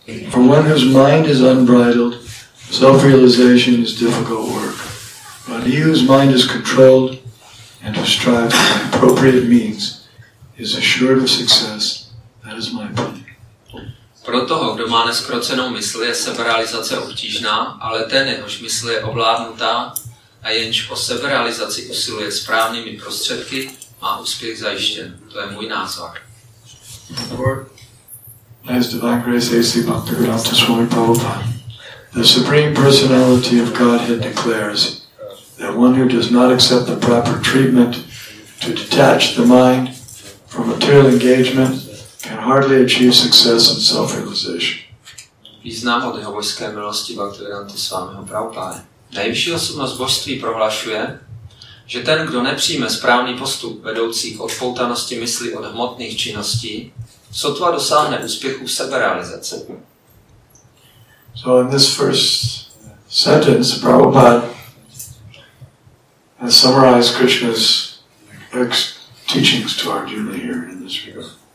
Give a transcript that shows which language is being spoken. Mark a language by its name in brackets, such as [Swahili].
[English] For one whose mind is unbridled, self-realization is difficult work. But he whose mind is controlled and who strives by appropriate means is assured of success. That is my opinion. [Czech] Pro toho, kdo má neskrocenou mysl, je seberealizace obtížná, ale ten, jehož mysl je ovládnutá a jenž o seberealizaci usiluje správnými prostředky, má úspěch zajištěn. To je můj názor. [English] As Divine Grace A.C. Bhaktivedanta Swami Prabhupada, the Supreme Personality of Godhead declares that one who does not accept the proper treatment to detach the mind from material engagement can hardly achieve success in self-realization. [Czech] Význam od jeho božské milosti Bhaktivedanty Swamiho Prabhupády. Nejvyšší osobnost božství prohlašuje, že ten, kdo nepřijme správný postup vedoucí k odpoutanosti mysli od hmotných činností, sotva dosáhne úspěchu seberealizace. [English] So in this first sentence, Prabhupada has summarized Krishna's teachings to Arjuna here in this regard.